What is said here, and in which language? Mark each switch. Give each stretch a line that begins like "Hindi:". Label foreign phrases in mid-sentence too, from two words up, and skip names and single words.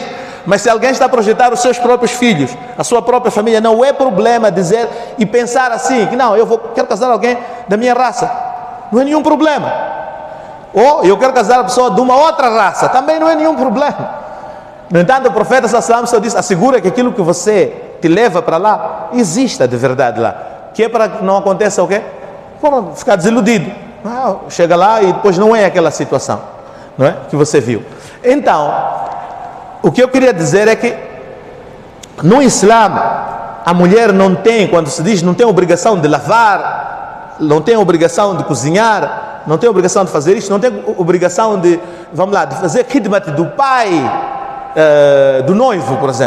Portuguese: Mas se alguém está a projetar os seus próprios filhos, a sua própria família, não é problema dizer e pensar assim, que não, quero casar com alguém da minha raça. Não é nenhum problema. Ou eu quero casar a pessoa de uma outra raça, também não é nenhum problema. No entanto, o profeta
Arabic: صلى الله عليه وسلم
Portuguese: só disse, assegura que aquilo que você te leva para lá, exista de verdade lá. Que é para que não aconteça o quê? Para ficar desiludido. Chega lá e depois não é aquela situação, não é? Que você viu. Então, o que eu queria dizer é que no Islã, a mulher não tem, quando se diz, não tem obrigação de lavar, não tem obrigação de cozinhar, não tem obrigação de fazer isto, não tem obrigação de, de fazer khidmat do pai, do noivo, por exemplo.